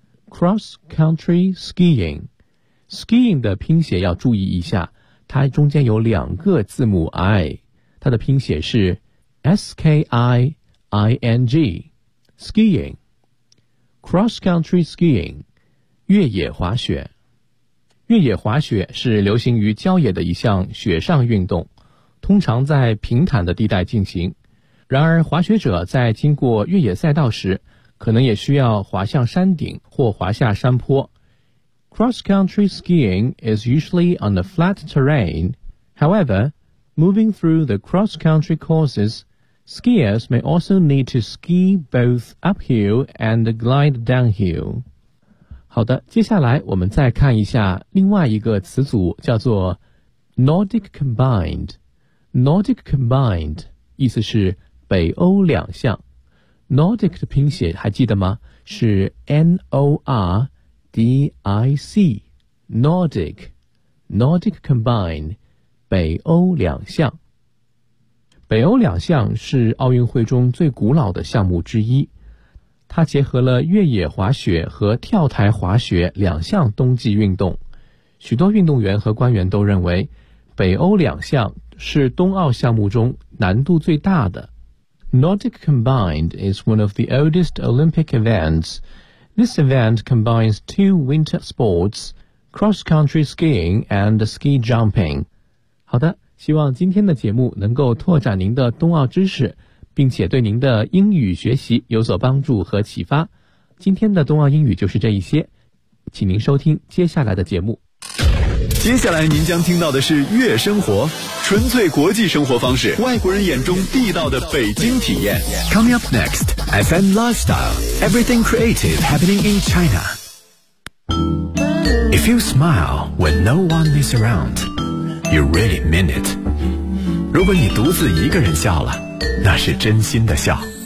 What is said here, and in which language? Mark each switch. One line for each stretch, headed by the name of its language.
Chinese: cross country skiing， skiing 的拼写要注意一下，它中间有两个字母 I， 它的拼写是 S-K-I-I-N-G skiing， cross country skiing， 越野滑雪。越野滑雪是流行于郊野的一项雪上运动，通常在平坦的地带进行，然而滑雪者在经过越野赛道时可能也需要滑向山顶或滑下山坡。
English: Cross-country skiing is usually on the flat terrain. However, moving through the cross-country courses, skiers may also need to ski both uphill and glide downhill.
Chinese: 好的，接下来我们再看一下另外一个词组，叫做 Nordic combined. Nordic combined 意思是北欧两项。 Nordic 的拼写还记得吗？是 N-O-R-D-I-C Nordic Nordic Combine 北欧两项。北欧两项是奥运会中最古老的项目之一，它结合了越野滑雪和跳台滑雪两项冬季运动。许多运动员和官员都认为北欧两项是冬奥项目中难度最大的。
English: Nordic Combined is one of the oldest Olympic eventsThis event combines two winter sports, cross-country skiing and ski jumping.
Chinese: 好的，希望今天的节目能够拓展您的冬奥知识，并且对您的英语学习有所帮助和启发。今天的冬奥英语就是这一些，请您收听接下来的节目。接下来您将听到的是悦生活，纯粹国际生活方式，外国人眼中地道的北京体验。
English: Coming up next, FM Lifestyle, everything creative happening in China. If you smile when no one is around, you really mean it.
Chinese: 如果你独自一个人笑了，那是真心的笑。